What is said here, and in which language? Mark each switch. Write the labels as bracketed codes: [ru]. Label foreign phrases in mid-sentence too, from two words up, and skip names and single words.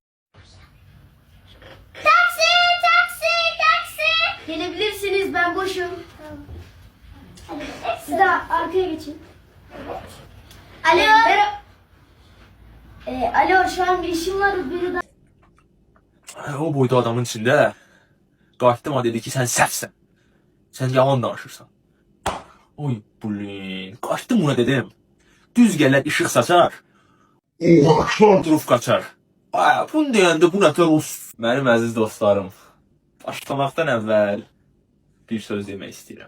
[tr] Taksi, taksi, taksi. Gelebilirsiniz ben boşum. Siz de arkaya geçin. Alo. Alo şu an bir işim var. Biri de... [az] O boyda adamın içində qayıtdım dedi ki, sən səhvsən. Sən yalan danışırsan. Oy bulin. Qaçdım ona dedim. Düz gələr işıq saçar. Durub qaçar. Ay, bunu deyəndə bu nətər olsun. Mənim əziz dostlarım, başlamaqdan əvvəl bir söz demək istəyirəm.